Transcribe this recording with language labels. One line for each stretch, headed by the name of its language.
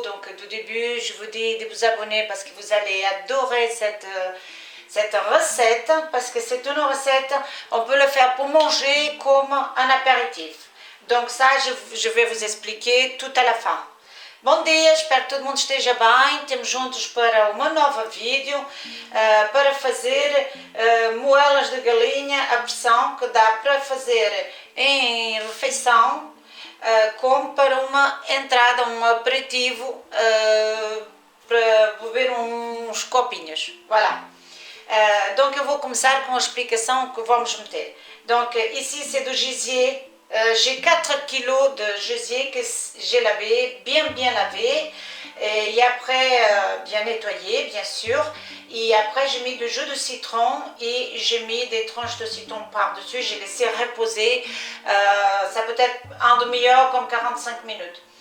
French: Donc du début, je vous dis de vous abonner parce que vous allez adorer cette recette. Parce que c'est une recette, on peut le faire pour manger comme un apéritif. Donc ça, je vais vous expliquer tout à la fin.
Portuguese: Bom dia, espero que todo mundo esteja bem. Temos juntos para uma nova vídeo para fazer moelas de galinha à pressão, que dá para fazer em refeição, como para uma entrada, um aperitivo, para beber uns copinhos. Voilà. Donc eu vou começar com a explicação que vamos meter.
French: Donc ici c'est du gisier. J'ai 4 kilos de gisier que j'ai lavé, bien lavé, et après bien nettoyé bien sûr, et après j'ai mis du jus de citron et j'ai mis des tranches de citron par dessus, j'ai laissé reposer, ça peut être en demi-heure comme 45 minutes.